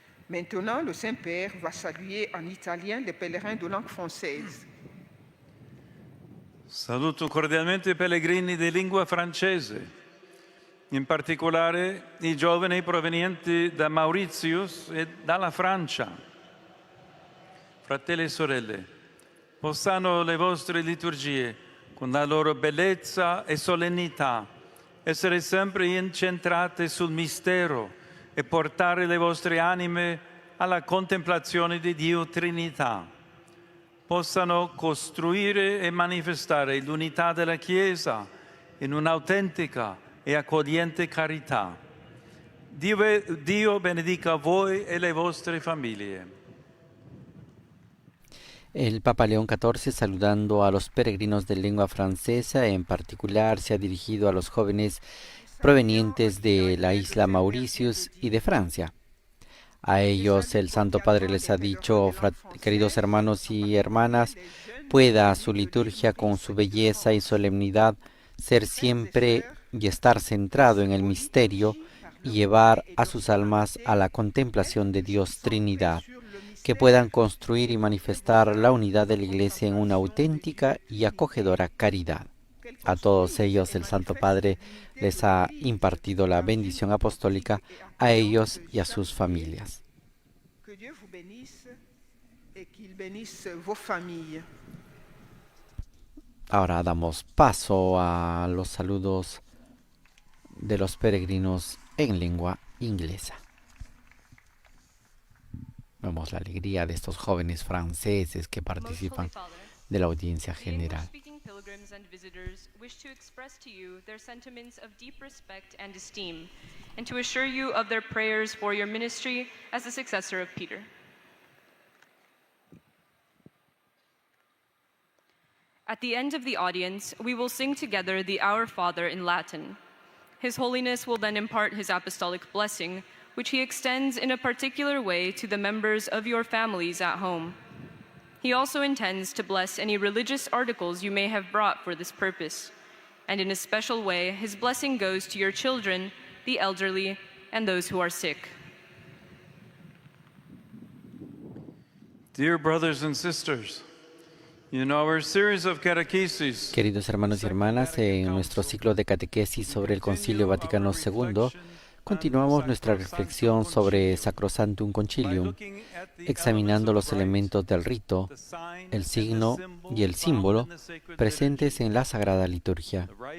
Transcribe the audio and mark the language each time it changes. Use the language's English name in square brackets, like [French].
[French] Maintenant, le Saint-Père va saluer en italien les pèlerins de langue française. [Italian] Saluto cordialmente i pellegrini di lingua francese, in particolare i giovani provenienti da Mauritius e dalla Francia. Fratelli e sorelle, possano le vostre liturgie, con la loro bellezza e solennità, essere sempre incentrate sul mistero e portare le vostre anime alla contemplazione di Dio Trinità. Possano costruire e manifestare l'unità della Chiesa in un'autentica e accogliente carità. Dio benedica voi e le vostre famiglie. [Spanish] El Papa León XIV, saludando a los peregrinos de lengua francesa, en particular se ha dirigido a los jóvenes provenientes de la isla Mauritius y de Francia. A ellos el Santo Padre les ha dicho: queridos hermanos y hermanas, pueda su liturgia con su belleza y solemnidad ser siempre y estar centrado en el misterio y llevar a sus almas a la contemplación de Dios Trinidad, que puedan construir y manifestar la unidad de la Iglesia en una auténtica y acogedora caridad. A todos ellos el Santo Padre les ha impartido la bendición apostólica, a ellos y a sus familias. [French] Que Dieu vous bénisse et qu'il bénisse vos familles. [Spanish] Ahora damos paso a los saludos de los peregrinos en lengua inglesa. Vemos la alegría de estos jóvenes franceses que participan de la audiencia general. [English] Pilgrims and visitors wish to express to you their sentiments of deep respect and esteem, and to assure you of their prayers for your ministry as the successor of Peter. At the end of the audience, we will sing together the Our Father in Latin. His Holiness will then impart his apostolic blessing, which he extends in a particular way to the members of your families at home. He also intends to bless any religious articles you may have brought for this purpose. And in a special way, his blessing goes to your children, the elderly, and those who are sick. Dear brothers and sisters, in our series of catechesis, [Spanish] Queridos hermanos y hermanas, en nuestro ciclo de catequesis sobre el Concilio Vaticano II, continuamos nuestra reflexión sobre Sacrosanctum Concilium, examinando los elementos del rito, el signo y el símbolo presentes en la Sagrada Liturgia.